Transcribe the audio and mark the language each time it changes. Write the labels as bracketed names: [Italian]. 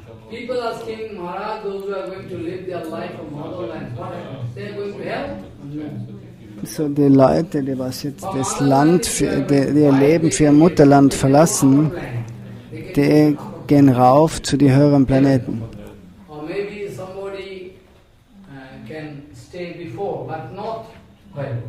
[English] People asking Maharaj, those who are going to live their life of motherland, what happens? They are going to hell? [German] So die Leute, die was jetzt das Land, die ihr Leben für ihr Mutterland verlassen, die gehen rauf zu den höheren Planeten. [English] Or maybe somebody can stay before, but not well.